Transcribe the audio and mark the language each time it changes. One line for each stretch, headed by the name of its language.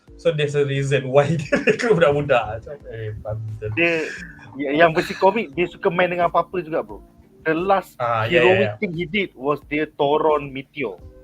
English: So there's a reason why dia recruit
Malay: budak-budak. Dia yang versi komik dia suka main dengan apa-apa juga bro.
English: The last heroic thing he did was
Malay: dia toron meteor.